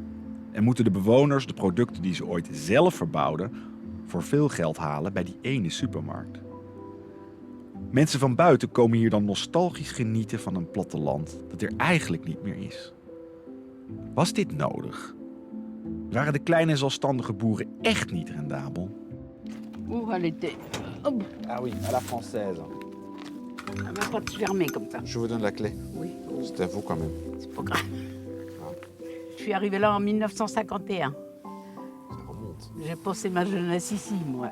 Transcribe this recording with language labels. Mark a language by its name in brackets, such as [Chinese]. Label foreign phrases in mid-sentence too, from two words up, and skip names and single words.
[Dutch] En moeten de bewoners de producten die ze ooit zelf verbouwden voor veel geld halen bij die ene supermarkt. Mensen van buiten komen hier dan nostalgisch genieten van een platteland dat er eigenlijk niet meer is. Was dit nodig? Waren de kleine zelfstandige boeren echt niet rendabel? [French] Où elle était? Hop. Ah oui, à la française. Elle va pas te fermer comme ça. Je vous donne la clé. Oui. C'est à vous quand même. C'est pas grave. Je suis arrivée là en 1951. Ça remonte. J'ai passé ma jeunesse ici, moi.